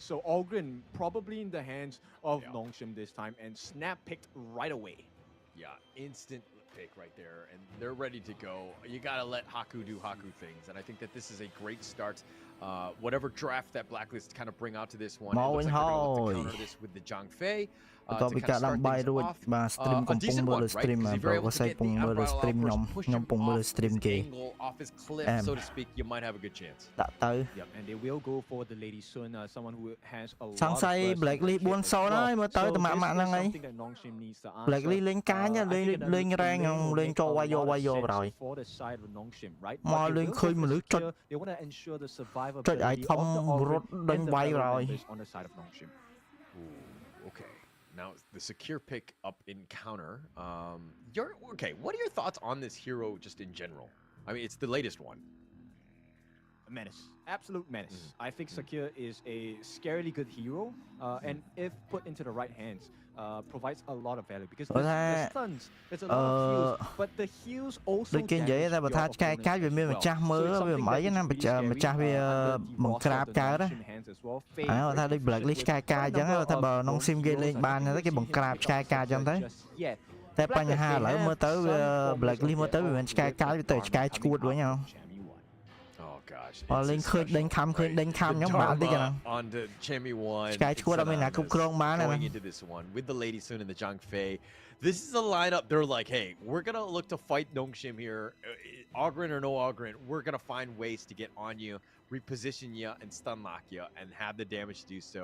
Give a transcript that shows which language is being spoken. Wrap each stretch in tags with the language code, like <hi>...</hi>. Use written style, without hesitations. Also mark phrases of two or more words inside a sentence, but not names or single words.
<en>So Algren probably in the hands of Nongshim this time and snap picked right away. Yeah, instant pick right there, and they're ready to go. You got to let Haku do Haku things, and I think that this is a great start. Whatever draft that Blacklist kind of bring out to this one, it looks like they're going to look to counter this with the Zhang Fei.</en> <km>បន្ទាប់ពីការដាំបាយរួចបាទ stream កំពុងមើល stream បាទព្រោះវាសាយកំពុងមើល stream ខ្ញុំកំពុងមើល stream គេ</km> <en>off his cliff, so to speak, you might have a good chance.</en> <km>ដាក់ទៅ</km> <en>Yep, and they will go for the Lady Sun, someone who has a lot</en> <km>សង្ស័យ Blacklist 4-0 ហើយមើលទៅតម្អាក់ម៉ាក់ហ្នឹងហើយ Blacklist លេងកាញលេងរែងលេងចូលវាយយកបរោយ</km> <en>for the side of Nongshim, right?</en> <km>មកលេងឃើញមនុស្សចុច</km> <en>they want to ensure the</en> <km>ចុច</km> <en>survivability</en> <km>ឲ្យធំរត់ដេញវាយបរោយ</km> <en>on the side of Nongshim. Okay. Now, the secure pick up in counter. Okay, what are your thoughts on this hero just in general? I mean, it's the latest one. A menace. Absolute menace. I think Sakir is a scarily good hero, and if put into the right hands, provides a lot of value because the stuns, there's a lot of heals, but the heals also</en> <km>ដូចគេនិយាយតែបើថាឆ្កែកាច់វាមានម្ចាស់មើលវាមិនអីណាម្ចាស់វាបង្ក្រាបកើតណាថាដូច Blacklist ឆ្កែកាច់អញ្ចឹងថាបើក្នុង sim គេលេងបានទៅគេបង្ក្រាបឆ្កែកាច់អញ្ចឹងទៅតែបញ្ហាឥឡូវមើលទៅវា Blacklist មើលទៅវាមិនឆ្កែកាច់វាទៅឆ្កែឈួតវិញហ៎</km> <en>On the Chami 1. Going into this one with the Lady Sun and the Zhang Fei. This is a lineup. They're like, hey, we're gonna look to fight Nongshim here. Ogren or no Ogren, we're gonna find ways to get on you, reposition you, and stun lock you, and have the damage to do so.</en>